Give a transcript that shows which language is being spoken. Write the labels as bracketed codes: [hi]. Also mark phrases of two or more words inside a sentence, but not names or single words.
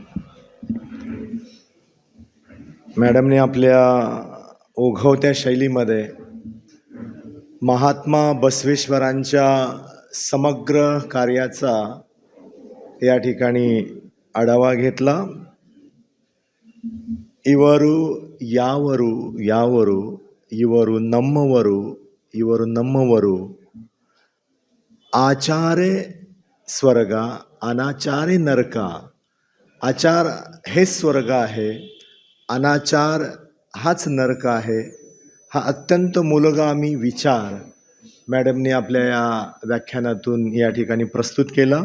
[mr] मॅडमने आपल्या ओघवत्या शैलीमध्ये महात्मा बसवेश्वरांच्या समग्र कार्याचा या ठिकाणी आढावा घेतला. [kn] इವರು ಯಾವರು ಯಾವರು ಇವರು ನಮ್ಮವರು ಇವರು ನಮ್ಮವರು [sa] आचारे स्वर्ग अनाचारे नरक. [mr] आचार हे स्वर्ग आहे, अनाचार हाच नरक आहे. हा अत्यंत मूलगामी विचार मॅडमने आपल्या या व्याख्यानातून या ठिकाणी प्रस्तुत केला.